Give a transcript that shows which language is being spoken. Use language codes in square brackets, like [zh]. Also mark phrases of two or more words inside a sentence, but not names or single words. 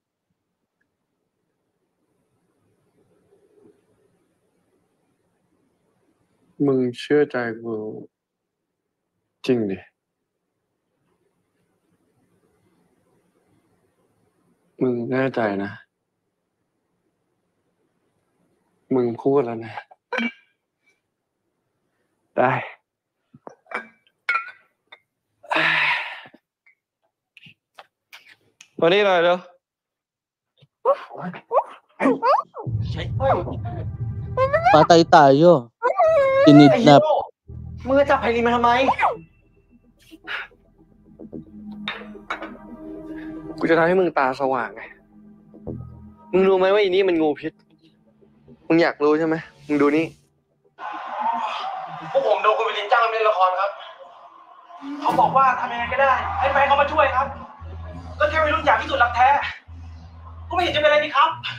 [th] มึงเชื่อใจกูจริงดิมึงแน่ใจนะมึงพูดแล้วนะได้มานี่หน่อยเร็ว [tl] Patay tayo. Kinidnap. [th] มึงจะจับไพลินมาทำไมกูจะทำให้มึงตาสว่างไงมึงรู้ไหมว่าอีนี่มันงูพิษมึงอยากรู้ใช่ไหมมึงดูนี่พวกผมโดนคุณไพลินจ้างมาเล่นละครครับเขาบอกว่าทำยังไงก็ได้ให้แฟนเขามาช่วยครับก็แค่วัยรุ่นอยากพิสูจน์รักแท้ก็ไม่เห็นจะเป็นอะไรนี่ครับ